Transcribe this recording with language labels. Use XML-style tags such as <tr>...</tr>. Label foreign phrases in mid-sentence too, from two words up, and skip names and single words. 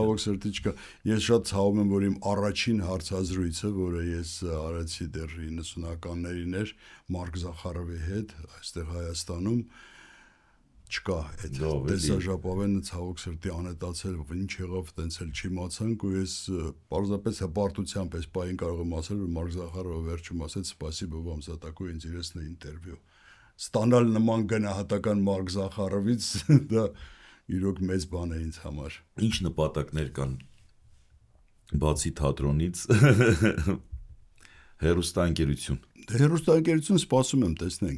<hy>ցավոք սրտի չկա։ Ես շատ ցավում եմ, որ իմ առաջին հարցազրույցը, որը ես արեցի դեռ 90-ականներին էր Մարկ Զախարովի հետ, այստեղ Հայաստանում չկա այդ Լավ, էլի։ տեսաժապավենը ցավոք սրտի անետացել, ինչ եղավ, տենց էլ չիմացանք ու ես պարզապես հպարտությամբ այս պահին կարող եմ ասել, որ Մարկ Զախարովը վերջում ասեց</hy> <ru>«Спасибо вам за такое интересное интервью»։</ru> <hy>Ստանալ նման գնահատական Մարկ Զախարովից դա իրոք մեծ բան է ինձ համար։ Ինչ նպատակներ կան բացի թատրոնից հերոստանգերություն Հերոստանգերություն սպասում եմ, տեսնենք։</hy>